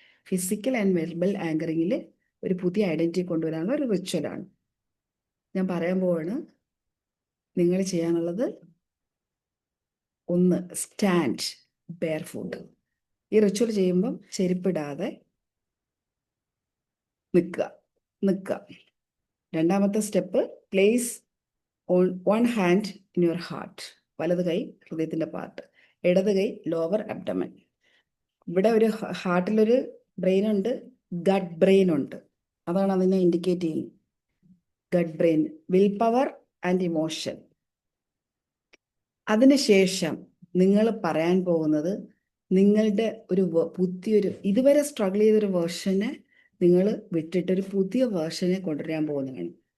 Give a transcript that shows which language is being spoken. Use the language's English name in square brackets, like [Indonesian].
[Malayalam] Physical and verbal ആങ്കറിങ്ങിൽ ഒരു പുതിയ identity കൊണ്ടുവരാനുള്ള ഒരു റിച്വലാണ് ഞാൻ പറയാൻ പോവാണ്. നിങ്ങൾ ചെയ്യാനുള്ളത് 1, [English] Stand bare foot. [Malayalam] ഈ റിച്വൽ ചെയ്യുമ്പം ചെരുപ്പിടാതെ നിൽക്കുക. രണ്ടാമത്തെ step, [English] Place one hand in your heart. [Malayalam] വലത് കൈ ഹൃദയത്തിൻ്റെ പാർട്ട്, ഇടത് കൈ ലോവർ അബ്ഡമൻ. ഇവിടെ ഒരു ഹാർട്ടിലൊരു ബ്രെയിൻ ഉണ്ട്, ഗട്ട് ബ്രെയിൻ ഉണ്ട്. അതാണ് അതിനെ ഇൻഡിക്കേറ്റ് ചെയ്യുന്നത്. Gut brain, will power and emotion. അതിനുശേഷം നിങ്ങൾ പറയാൻ പോകുന്നത് നിങ്ങളുടെ ഒരു പുതിയൊരു, ഇതുവരെ സ്ട്രഗിൾ ചെയ്തൊരു വേർഷനെ നിങ്ങൾ വിട്ടിട്ടൊരു പുതിയ വേർഷനെ കൊണ്ടുവരാൻ പോകുന്നതാണ്.